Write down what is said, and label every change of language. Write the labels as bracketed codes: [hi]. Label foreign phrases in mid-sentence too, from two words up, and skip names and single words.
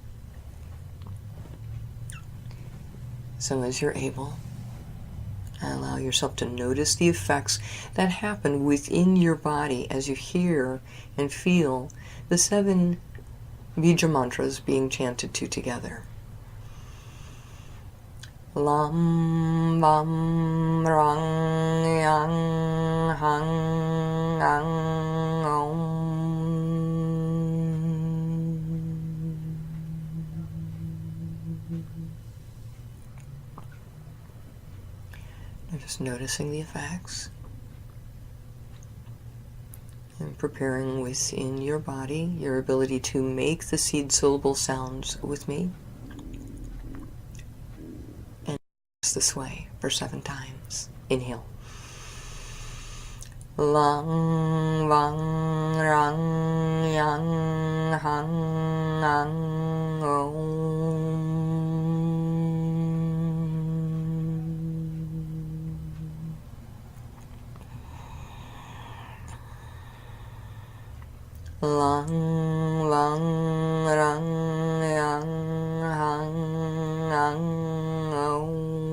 [en] So as you're able, allow yourself to notice the effects that happen within your body as you hear and feel the 7 bija mantras being chanted to together. [sa] Lam vam rang yang hang ang om. [en] You're just noticing the effects and preparing within your body your ability to make the seed syllable sounds with me. This way for 7 times. Inhale. [sa] Lang vang rang yang hang ang om. Lang vang rang yang hang ang om.